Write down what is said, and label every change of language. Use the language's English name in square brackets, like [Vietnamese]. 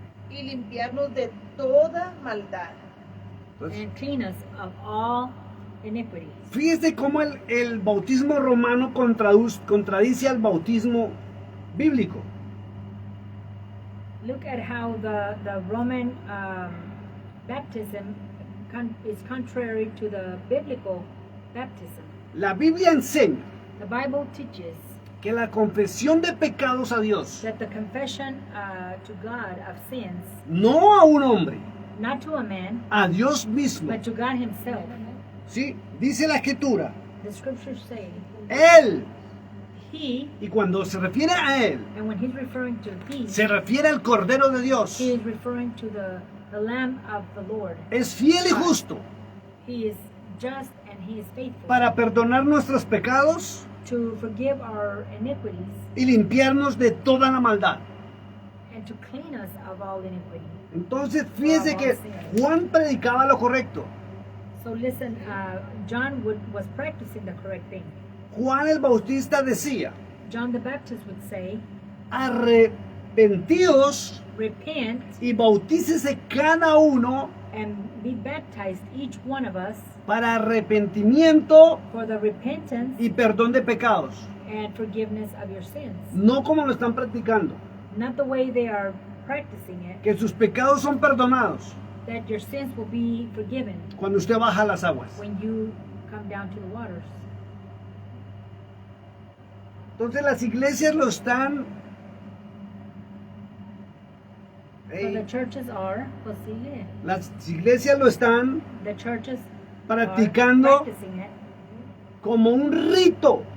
[Spanish] y limpiarnos de toda maldad. Entonces, [English] and clean us of all iniquity. [Spanish] fíjese cómo el bautismo romano contradice al bautismo bíblico. [English] Look at how the Roman baptism is contrary to the biblical baptism. [Spanish] La Biblia enseña [English] The Bible teaches [Spanish] que la confesión de pecados a Dios, [English] that the confession to God of sins, [Spanish] no a un hombre, [English] not to a man, [Spanish] a Dios mismo. [English] but to God Himself. [Spanish] ¿Sí? Dice la Escritura, [English] The scriptures say, [Spanish] Él, [English] He, [Spanish] y cuando se refiere a Él, [English] and when He's referring to He, [Spanish] se refiere al Cordero de Dios. [English] He is referring to the Lamb of the Lord. [Spanish] Es fiel y justo [English] He is just and He is faithful [Spanish] para perdonar nuestros pecados [English] to forgive our iniquities [Spanish] y limpiarnos de toda la maldad. [English] and to clean us of all iniquity. [Spanish] Entonces, fíjese que Juan predicaba lo correcto. [English] So listen, John was practicing the correct thing. [Spanish] Juan el Bautista decía, [English] John the Baptist would say, [Spanish] arrepentidos [English] repent [Spanish] y bautícese cada uno [English] and be baptized, each one of us, [Spanish] para arrepentimiento [English] for the repentance [Spanish] y perdón de pecados. [English] and forgiveness of your sins. [Spanish] No como lo están practicando, [English] Not the way they are practicing it, [Spanish] que sus pecados son perdonados [English] that your sins will be forgiven [Spanish] cuando usted baja a las aguas. [English] when you come down to the waters. [Spanish] Entonces las iglesias lo están [English] So the churches are, [Spanish] pues sigue, las iglesias lo están [English] the churches [Spanish] practicando [English] are practicing it [Spanish] como un rito